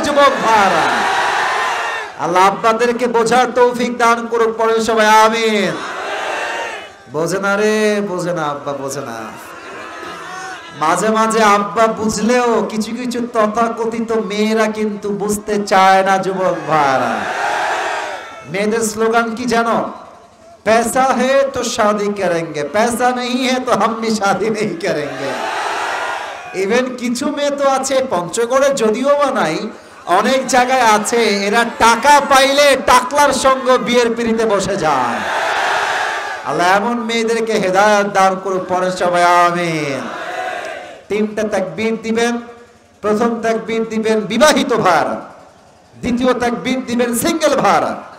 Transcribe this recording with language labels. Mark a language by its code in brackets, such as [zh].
[bn] যুবক ভাইরা, আল্লাহ আব্বাদেরকে বোঝার তৌফিক দান করুক। পড়ে সবাই আমিন। বোঝে না রে, বোঝে না আব্বা, বোঝে না। মাঝে মাঝে আব্বা বুঝলেও কিছু কিছু তথাকথিত মেয়েরা কিন্তু বুঝতে চায় না। যুবক ভাইরা, মেয়েদের স্লোগান কি জানো? [hi] पैसा है तो शादी करेंगे, पैसा नहीं है तो हम भी शादी नहीं करेंगे। [bn] ইভেন কিছু মেয়ে তো আছে পঞ্চগড়ে, যদিও বা নাই, অনেক জায়গায় আছে, এরা টাকা পাইলে টাকলার সঙ্গে বিয়ের পিড়িতে বসে যায়। আল্লাহ এমন মেয়েদেরকে হেদায়েত দান করুক। পরে সবাই আমিন। 3টা তাকবীর দিবেন। প্রথম তাকবীর দিবেন বিবাহিত ভাইরা, দ্বিতীয় তাকবীর দিবেন সিঙ্গেল ভাইরা।